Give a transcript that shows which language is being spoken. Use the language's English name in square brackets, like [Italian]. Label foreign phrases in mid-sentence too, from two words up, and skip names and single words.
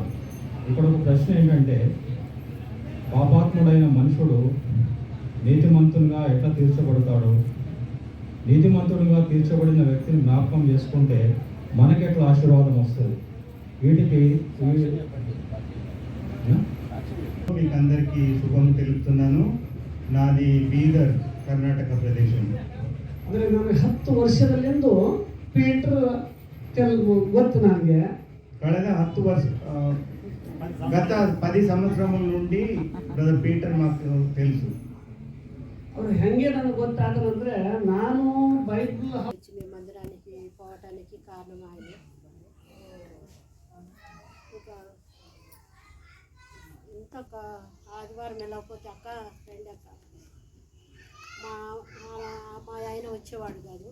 [Telugu] ఇక్కడ ఒక ప్రశ్న ఏంటంటే, పాపాత్ముడైన మనుషుడు నీతిమంతునిగా ఎట్లా తీర్చబడతాడు? నీతిమంతునిగా తీర్చబడిన వ్యక్తిని జ్ఞాపకం చేసుకుంటే మనకి ఎట్లా ఆశీర్వాదం వస్తుంది? వీటికి మీకు అందరికీ శుభం తెలుపుతున్నాను. [Kannada] నాది ಬೀದರ್, ಕರ್ನಾಟಕ ಪ್ರದೇಶ. ಅಂದರೆ ನಾನು 10 ವರ್ಷದಲ್ಲಿಂದು ಪೀಟರ್ ಗೊತ್ತು ನನಗೆ. ಕಳೆದ 10 ವರ್ಷ [Telugu] గత 10 సంవత్సరముల నుండి బ్రదర్ పీటర్ మాకు తెలుసు. [Kannada] ಅವರು ಹೆಂಗೆ ನನಗೆ ಗೊತ್ತಾದ್ರು ಅಂದರೆ, ನಾನು బైబిల్ [Telugu] మందిరానికి పోవటానికి కారణం ఆయన. ఇంకొక ఆదివారం వెళ్ళకపోతే అక్క ఫ్రెండ్ అక్క మా ఆయన వచ్చేవాడు కాదు.